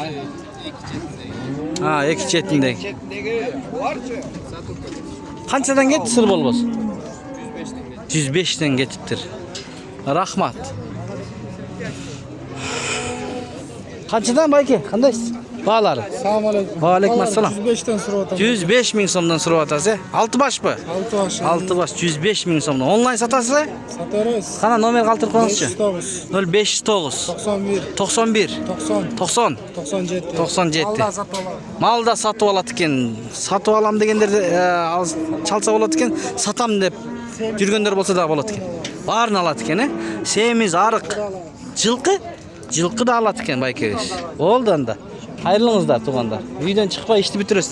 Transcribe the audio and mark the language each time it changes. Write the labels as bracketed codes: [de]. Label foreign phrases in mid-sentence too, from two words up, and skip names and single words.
[ky] Эки четиндеги. Канчадан кетти сыр болбосун? 105'ten кетиптир. Рахмат. Канчадан байке? Кандайсыз? Баалары. [uz] Assalomu alaykum. Wa alaykum assalam. 105'ten surap atam. 105 ming so'mdan surab atasiz. 6 bashmi? 6 baş. 6 bash 105 ming so'mdan. Onlayn satasiz? Satarız. Qana nomer qoldirib qo'yingizchi. 509 0509 91 91 90 90 97. 97. Alda satalım. [ky] Малда сатып алат экен. Сатып алам дегендерде чалса болот экен. Сатам деп жүргөндөр болсо да болот экен. Баарын алат экен, Семиз, арык, жылкы да алат экен байкебиз. Болду анда. Кайрылыңыздар туугандар. Үйдөн чыкпай ишти бүтүрөсүздөр.